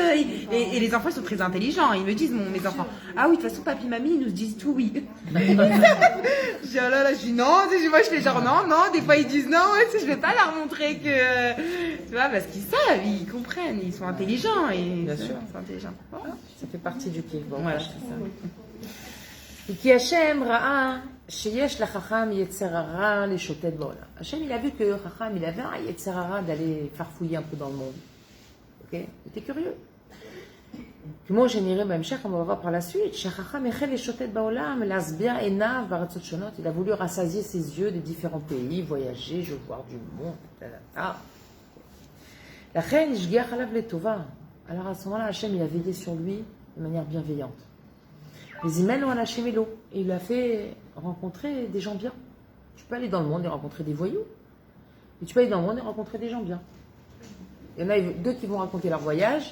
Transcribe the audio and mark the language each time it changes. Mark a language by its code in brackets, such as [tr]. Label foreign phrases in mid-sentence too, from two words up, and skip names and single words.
[fr] Et les enfants, ils sont très intelligents. Ils me disent, mes enfants, ah oui, de toute façon, papy, mamie, ils nous disent tout oui. Je dis, oh là là, je dis non, moi je fais genre non, des fois ils disent non, je vais pas leur montrer que. Tu vois, parce qu'ils savent, ils comprennent, ils sont intelligents. Et, Bien sûr. Ils sont intelligents. Bon. Ça fait partie du kiff. Bon, Voilà, voilà. c'est ça. [he] כי השם ראה שיש לחכם יצר הרע לשוטט בעולם. [fr] Hachem, il a vu que Chacham, il avait un [he] יצר הרע [fr] d'aller farfouiller un peu dans le monde. Ok? Il était curieux. [he] כמו שנראה בהמשך, [fr] on va voir par la suite, [he] שהחכם החל לשוטט בעולם, להשביע עיניו בארצות שונות. [fr] Il a voulu rassasier ses yeux des différents pays, voyager, voir du monde, etc. [he] לכן השגיח עליו לטובה. [fr] Alors à ce moment-là, Hachem, il a veillé sur lui de manière bienveillante. Les Imen ou Hachem Elo. Et il lui a fait rencontrer des gens bien. Tu peux aller dans le monde et rencontrer des voyous. Et tu peux aller dans le monde et rencontrer des gens bien. Il y en a deux qui vont raconter leur voyage.